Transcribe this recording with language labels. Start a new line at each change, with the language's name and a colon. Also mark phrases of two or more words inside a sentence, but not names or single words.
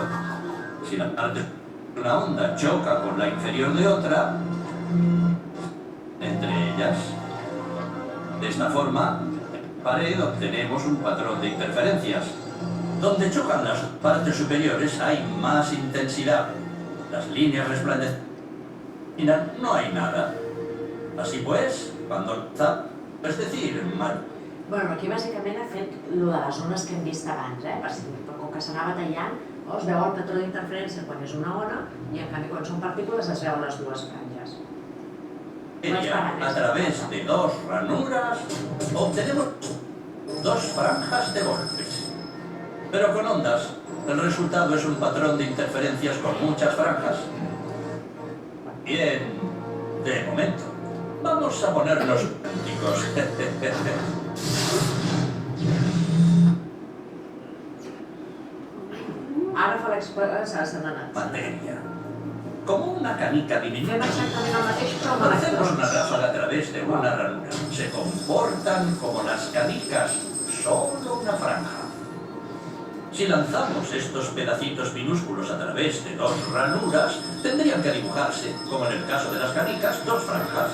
Spanish: Si la parte de una onda choca con la inferior de otra, entre ellas, de esta forma, en la pared obtenemos un patrón de interferencias. Donde chocan las partes superiores hay más intensidad. Las líneas resplandecientes, no hay nada. Así pues, cuando es decir,
Catalan: Bueno, aquí bàsicament ha fet el de les ones que hem vist abans, però com que s'anava tallant, es veu el patró d'interferència quan és una ona i en canvi quan són partícules es veuen les dues franges.
Spanish: A través de dos ranuras obtenemos dos franjas de golpes. Pero con ondas, el resultado es un patrón de interferencias con muchas franjas. Bien, de momento, vamos a ponernos prácticos.
Catalan: Ara fa l'experiència, s'han anat.
Spanish: Materia. Como una canica diminuta.
Catalan: Fem exactament el mateix, però amb
Spanish: Hacemos una
Catalan: electrons.
Spanish: ráfaga a través de una ranura. Se comportan como las canicas, solo una franja. Si lanzamos estos pedacitos minúsculos a través de dos ranuras, tendrían que dibujarse, como en el caso de las canicas, dos franjas.